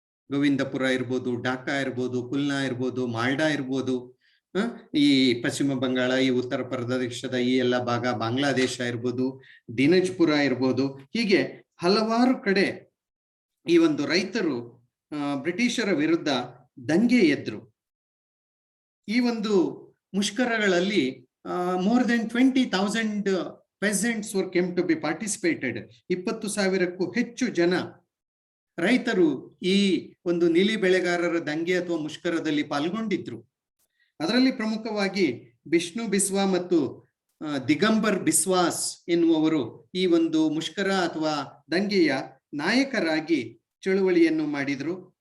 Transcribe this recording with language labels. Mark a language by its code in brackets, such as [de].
[kn] ಗೋವಿಂದಪುರ ಇರ್ಬೋದು, ಢಾಕಾ ಇರ್ಬೋದು, ಕುಲ್ನಾ ಇರ್ಬೋದು, ಮಾಲ್ಡಾ ಇರ್ಬೋದು, ಈ ಪಶ್ಚಿಮ ಬಂಗಾಳ, ಈ ಉತ್ತರ ಪ್ರದೇಶದ ಈ ಎಲ್ಲ ಭಾಗ, ಬಾಂಗ್ಲಾದೇಶ ಇರ್ಬೋದು, ದಿನಜ್ಪುರ ಇರ್ಬೋದು, ಹೀಗೆ ಹಲವಾರು ಕಡೆ ಈ ಒಂದು ರೈತರು ಬ್ರಿಟಿಷರ ವಿರುದ್ಧ ದಂಗೆ ಎದ್ರು. ಈ ಒಂದು ಮುಷ್ಕರಗಳಲ್ಲಿ [en] more than 20,000 peasants were came to be participated. [kn] 20,000ಕ್ಕೂ ಹೆಚ್ಚು ಜನ ರೈತರು ಈ ಒಂದು ನೀಲಿ ಬೆಳೆಗಾರರ ದಂಗೆ ಅಥವಾ ಮುಷ್ಕರದಲ್ಲಿ ಪಾಲ್ಗೊಂಡಿದ್ರು. ಅದರಲ್ಲಿ ಪ್ರಮುಖವಾಗಿ ಬಿಷ್ಣು ಬಿಸ್ವಾ ಮತ್ತು ದಿಗಂಬರ್ ಬಿಸ್ವಾಸ್ ಎನ್ನುವವರು ಈ ಒಂದು ಮುಷ್ಕರ ಅಥವಾ ದಂಗೆಯ ನಾಯಕರಾಗಿ ಚಳುವಳಿಯನ್ನು ಮಾಡಿದ್ರು.